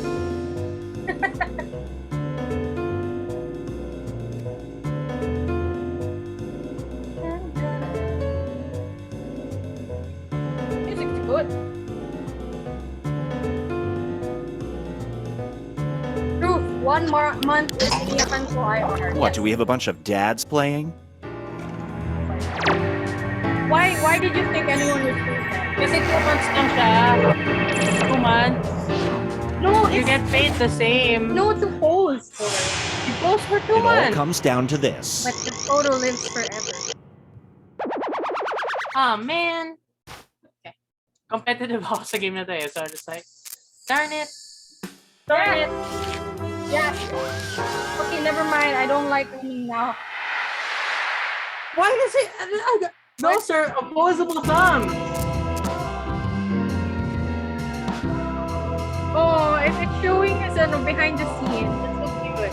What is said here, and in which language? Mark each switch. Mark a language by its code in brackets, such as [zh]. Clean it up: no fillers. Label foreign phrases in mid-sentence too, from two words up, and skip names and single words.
[en] Music's good. Proof. [tl] 1 month iniyakan ko IR. [en] What, Yes. do we have a bunch of dads playing? Why did you think anyone would prove that? [tl] Kasi 2 months lang siya. 2 months. [en] No, You it's get paid the same. no to post. You post for 2 It all months. comes down to this. But the photo lives forever. Ah, man. Okay. [tl] Competitive ako sa game na to eh. [en] So I'm just like, darn it. Darn it. Yeah. Okay, never mind. I don't like running now. Why does it? Those are opposable thumbs. Oh, if it's showing as behind the scenes, that's so cute.